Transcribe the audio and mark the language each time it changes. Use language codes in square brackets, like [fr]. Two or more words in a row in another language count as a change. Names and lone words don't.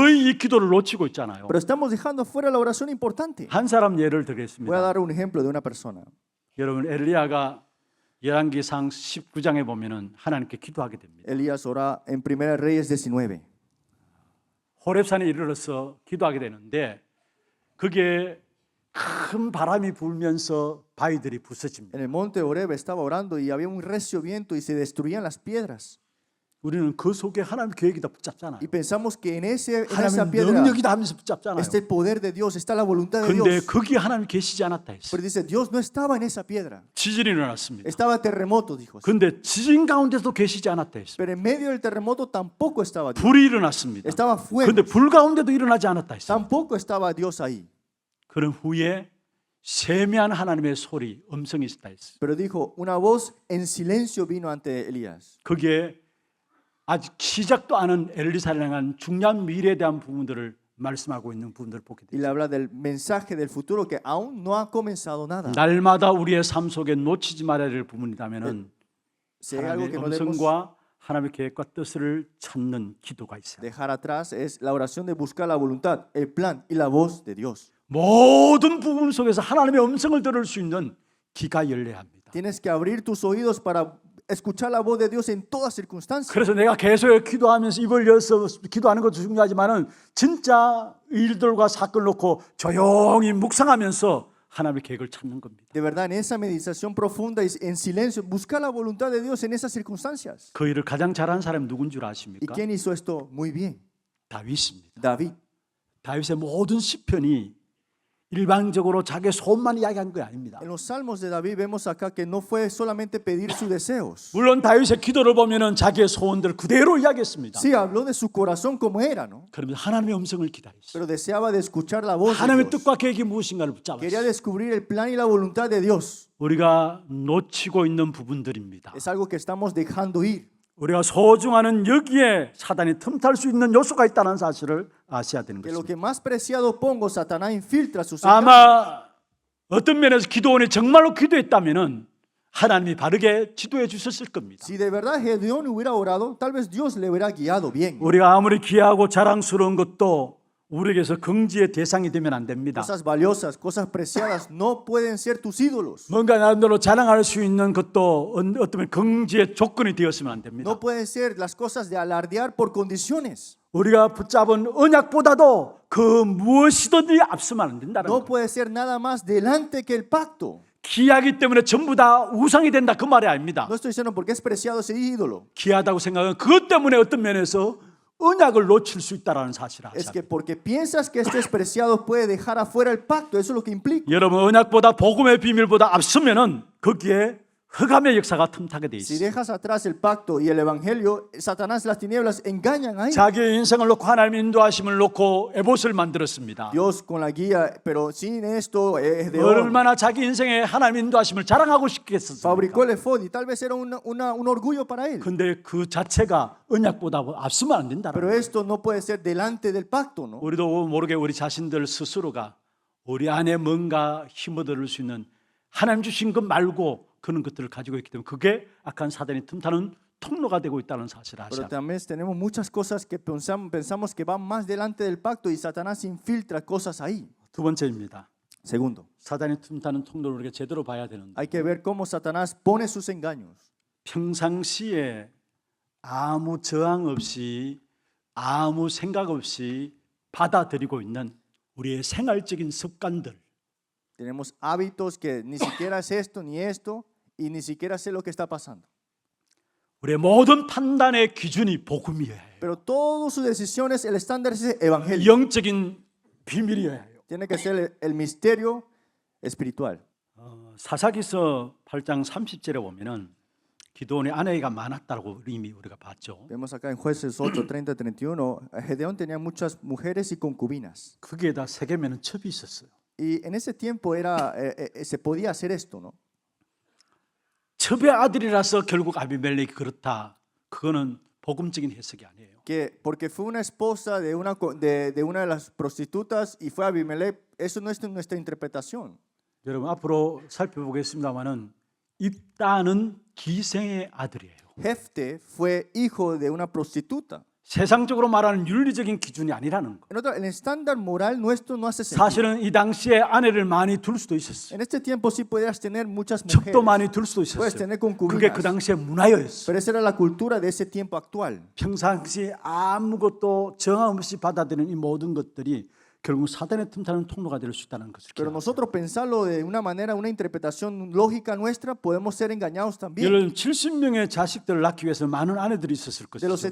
[ko] 거의 이 기도를 놓치고 있잖아요. [es] Pero estamos dejando fuera la oración importante. [ko] 한 사람 예를 [es] Voy a [ko] 들겠습니다. [es] dar un ejemplo de una persona. [ko] 여러분 엘리야가 열왕기상 19장에 보면은 하나님께 기도하게 됩니다. [es] Elías ora en 1 Reyes 19. [ko] 호렙산에 이르러서 기도하게 되는데 그게 큰 바람이 불면서 바위들이 부서집니다. [es] En el monte Horeb estaba orando y había un recio viento y se destruían las piedras. [ko] 우리는 그 속에 하나님 계획이 다 붙잡잖아요. [es] Y pensamos que en esa [ko] 하나님 [es] piedra [ko] 능력이다 하면서 붙잡잖아요. [es] está el poder de Dios, está la voluntad de [ko] 근데 [es] Dios. [ko] 거기 하나님 계시지 않았다 했어요. [es] Pero dice, Dios no estaba en esa piedra. [ko] 지진이 일어났습니다. [es] Estaba terremoto, dijo. [ko] 근데 지진 가운데도 계시지 않았다 했어요. [es] Pero en medio del terremoto tampoco estaba Dios. [ko] 불이 일어났습니다. [es] Estaba fuego. [ko] 근데 불 가운데도 일어나지 않았다 했어요. [es] Tampoco estaba Dios ahí. [ko] 그런 후에 세미한 하나님의 소리, 음성이 있었다 했어요. [es] Pero dijo, una voz en silencio vino ante Elías. [ko] 그게 아직 시작도 않은 엘리사를 향한 중요한 미래에 대한 부분들을 말씀하고 있는 부분들을 보게 [es] Y le [ko] 됩니다. [es] habla del mensaje del futuro que aún no ha comenzado nada. [ko] 날마다 우리의 삶 속에 놓치지 말아야 될 부분이라면은 [es] Si hay algo [ko] 하나님의 [es] que no debemos [ko] 음성과 하나님의 계획과 뜻을 찾는 기도가 있어요. [es] dejar atrás es la oración de buscar la voluntad, el plan y la voz de Dios. [ko] 모든 부분 속에서 하나님의 음성을 들을 수 있는 귀가 열려야 합니다. [es] Tienes que abrir tus oídos para escuchar la voz de Dios en todas circunstancias. [ko] 그래서 내가 계속 기도하면서 입을 열어서 기도하는 것도 중요하지만은 진짜 일들과 사건을 놓고 조용히 묵상하면서 하나님의 계획을 찾는 겁니다. [es] De verdad, en esa meditación profunda y en silencio, buscar la voluntad de Dios en esas circunstancias. [ko] 그 일을 가장 잘하는 사람이 누군 줄 [es] ¿Y [ko] 아십니까? [es] quién hizo esto muy bien? [ko] 다윗입니다. David. 다윗의 모든 시편이 일방적으로 자기의 소원만 이야기한 게 아닙니다. [es] En los salmos de David vemos acá que no fue solamente pedir sus deseos. [ko] 물론 다윗의 기도를 보면은 자기의 소원들을 그대로 이야기했습니다. [es] Sí, habló de su corazón como era, ¿no? [ko] 그러면서 하나님의 음성을 기다렸어요. [es] Pero deseaba de escuchar la voz de [ko] 하나님의 [es] Dios. [ko] 뜻과 계획이 무엇인가를 [es] Quería [ko] 붙잡았어요. [es] descubrir el plan y la voluntad de Dios. [ko] 우리가 놓치고 있는 부분들입니다. [es] Es algo que estamos dejando ir. [ko] 우리가 소중하는 여기에 사단이 틈탈 수 있는 요소가 있다는 사실을 아셔야 되는 [es] Que lo [ko] 것입니다. [es] que más preciado pongo, Satanás infiltra sus engaños. [ko] 아마 어떤 면에서 기도원이 정말로 기도했다면은 하나님이 바르게 지도해 주셨을 겁니다. [es] Si de verdad Gedeón hubiera orado, tal vez Dios le hubiera guiado bien. [ko] 우리가 아무리 귀하고 자랑스러운 것도 우리에게서 긍지의 대상이 되면 안 됩니다. [es] Cosas valiosas, cosas preciadas no pueden ser tus ídolos. [ko] 뭔가 나름대로 자랑할 수 있는 것도 어떤 긍지의 조건이 되었으면 안 됩니다. [es] No pueden ser las cosas de alardear por condiciones. [ko] 우리가 붙잡은 언약보다도 그 무엇이든지 앞서면 안 된다는 [es] No [ko] 거예요. [es] puede ser nada más delante que el pacto. [ko] 귀하기 때문에 전부 다 우상이 된다 그 말이 아닙니다. [es] No estoy diciendo porque es preciado ese ídolo. [ko] 귀하다고 생각은 그것 때문에 어떤 면에서 언약을 놓칠 수 있다는 사실을 [es] Es [ko] 아셔야 [es] que [ko] 합니다. [es] porque piensas que esto es preciado puede dejar afuera el pacto. Eso es lo que implica. [ko] 여러분 언약보다 복음의 비밀보다 앞서면은 거기에 흑암의 역사가 틈타게 돼 [es] Si [ko] 있어요. [es] dejas atrás el pacto y el evangelio, Satanás, las tinieblas engañan ahí. [ko] 자기의 인생을 놓고 하나님의 인도하심을 놓고 에봇을 만들었습니다. [es] Dios con la guía, pero sin esto es de [ko] 얼마나 자기 인생에 하나님의 인도하심을 자랑하고 싶겠습니까? [es] fabricó el efod y tal vez era un orgullo para él. [ko] 근데 그 자체가 언약보다 앞서면 안 된다는 [es] Pero [ko] 거예요. [es] esto no puede ser delante del pacto, ¿no? [ko] 우리도 모르게 우리 자신들 스스로가 우리 안에 뭔가 힘어들을 수 있는 하나님 주신 것 말고 그런 것들을 가지고 있기 때문에 그게 악한 사단이 틈타는 통로가 되고 있다는 사실을 [es] Pero [ko] 아셔야 [es] también tenemos muchas cosas que pensamos que van más delante del pacto y Satanás infiltra cosas ahí. [ko] 두 번째입니다. [es] Segundo, [ko] 사단이 틈타는 통로를 우리가 제대로 봐야 되는데 [es] hay que ver cómo Satanás pone sus engaños. [ko] 평상시에 아무 저항 없이 아무 생각 없이 받아들이고 있는 우리의 생활적인 습관들 [es] Tenemos hábitos que ni siquiera es esto ni esto y ni siquiera sé lo que está pasando. [ko] 우리의 모든 판단의 기준이 복음이어야 해요. [es] Pero todas sus decisiones, el estándar es el evangelio. [ko] 영적인 비밀이어야 해요. [es] Tiene que ser el misterio espiritual. [ko] 사사기서 8장 30절에 보면은 기도원의 아내가 많았다고 이미 우리가 봤죠. [es] Vemos acá en Jueces 8, 30, 31, Gedeón tenía muchas mujeres y concubinas. [ko] 거기에다 세겜에는 첩이 있었어요. [es] Y en ese tiempo se podía hacer esto, ¿no? [ko] 첩의 아들이라서 결국 아비멜렉이 그렇다. 그거는 복음적인 해석이 아니에요. [es] Que porque fue una esposa de una de las prostitutas y fue Abimelech, eso no es nuestra interpretación. [ko] 여러분 앞으로 살펴보겠습니다만은 입다는 기생의 아들이에요. [es] Jefte fue hijo de una prostituta. [ko] 세상적으로 말하는 윤리적인 기준이 아니라는 거. [es] El estándar moral nuestro no hace sentido. [ko] 사실은 이 당시에 아내를 많이 둘 수도 있었어요. [es] En este tiempo sí podías tener muchas [ko] 첩도 [es] mujeres, [ko] 많이 둘 수도 [es] puedes [ko] 있었어요. [es] tener [ko] 그게 [es] concubinas, [ko] 그 당시의 문화였어요. [es] pero esa era la cultura de ese tiempo actual. [ko] 평상시 아무것도 정함 없이 받아들이는 이 모든 것들이 결국 사단의 틈타는 통로가 될 수 있다는 것을 [es] Pero [ko] 기억합니다. [es] nosotros pensarlo de una manera, una interpretación lógica nuestra, podemos ser engañados también. [ko] 여러분 70명의 자식들을 낳기 위해서 많은 아내들이 있었을 [es] De los